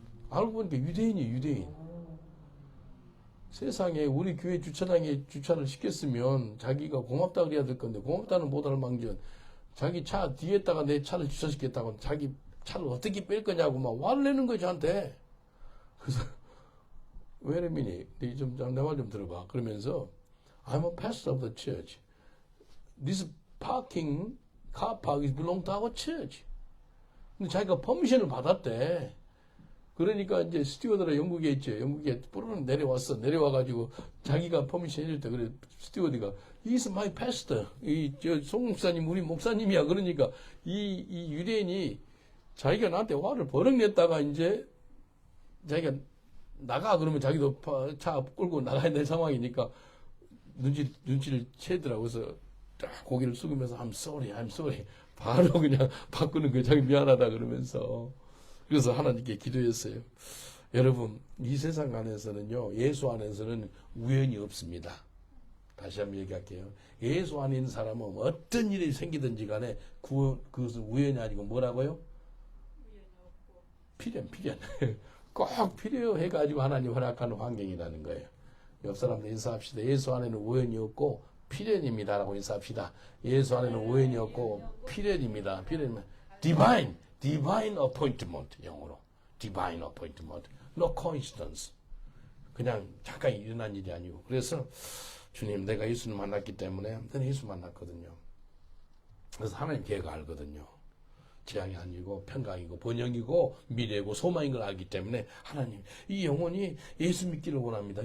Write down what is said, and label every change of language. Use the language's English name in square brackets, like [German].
[Korean] 알고 보니까 유대인이에요, 유대인. 세상에 우리 교회 주차장에 주차를 시켰으면 자기가 고맙다 그래야 될 건데 고맙다는 못할 망정 자기 차 뒤에다가 내 차를 주차시켰다고 자기 차를 어떻게 뺄 거냐고 막 화를 내는 거예요, 저한테. 그래서 [English] Wait a minute. [Korean] 내 말 좀 들어봐. 그러면서 [English] I'm a pastor of the church. This parking, car park is belong to our church. [Korean] 근데 자기가 퍼미션을 받았대. 그러니까 이제 스튜어드가 영국에 있죠. 영국에 뿌르르 내려와가지고 자기가 퍼미션 해줄 때 그래 스튜어드가 [English] He's my pastor. [Korean] 송 목사님 우리 목사님이야. 그러니까 이 유대인이 자기가 나한테 화를 버럭 냈다가 이제 자기가 나가 그러면 자기도 차 끌고 나가야 될 상황이니까 눈치를 채더라고. 그래서 딱 고개를 숙이면서 [English] I'm sorry, I'm sorry. [Korean] 바로 그냥 바꾸는 거예요. 자기 미안하다 그러면서. 그래서 하나님께 기도했어요. 여러분, 이 세상 안에서는요, 예수 안에서는 우연이 없습니다. 다시 한번 얘기할게요. 예수 안에 있는 사람은 어떤 일이 생기든지 간에 그것은 우연이 아니고 뭐라고요? 필연. 꼭 필요해가지고 하나님 허락하는 환경이라는 거예요. 옆 사람들 인사합시다. 예수 안에는 우연이 없고 필연입니다라고 인사합시다. 예수 안에는 우연이 없고 필연입니다. 필연입니다. [English] divine appointment, [Korean] 영어로. [English] divine appointment. no coincidence. [Korean] 그냥 잠깐 일어난 일이 아니고. 그래서 주님, 내가 예수를 만났기 때문에 저는 예수 만났거든요. 그래서 하나님 계획을 알거든요. 재앙이 아니고 평강이고 번영이고 미래고 소망인 걸 알기 때문에 하나님, 이 영혼이 예수 믿기를 원합니다.